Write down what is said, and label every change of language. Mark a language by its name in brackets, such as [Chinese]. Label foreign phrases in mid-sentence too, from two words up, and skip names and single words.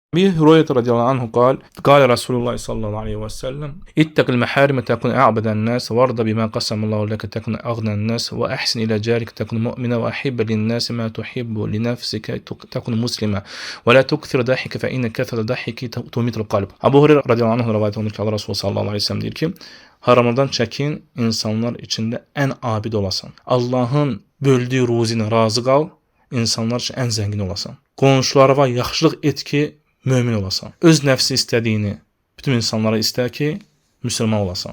[Arabic] أبي هريرة رضي الله عنه قال رسول الله صلى الله عليه وسلم اتق المحارم تكون أعبد الناس وارض بما قسم الله لك تكون أغنى الناس وأحسن إلى جارك تكون مؤمنا وأحب للناس ما تحب لنفسك تكون مسلمة ولا تكثر ضحك فإن كثرة ضحك تميت القلب. [Azerbaijani] Abu Hureyre [Arabic] رضي الله عنه [Azerbaijani] rivayet olunur ki Allah Resulü [Arabic] صلى الله عليه وسلم [Azerbaijani] deyir ki haramlardan çəkin, insanlar içində ən abid olasan. Allahın böldüyü ruzini razı qal, insanlar üçün ən zəngin olasan. Qonşulara yaxşılıq et ki, mömin olasan. Öz nəfsi istədiyini bütün insanlara istər ki, müsəlman olasan.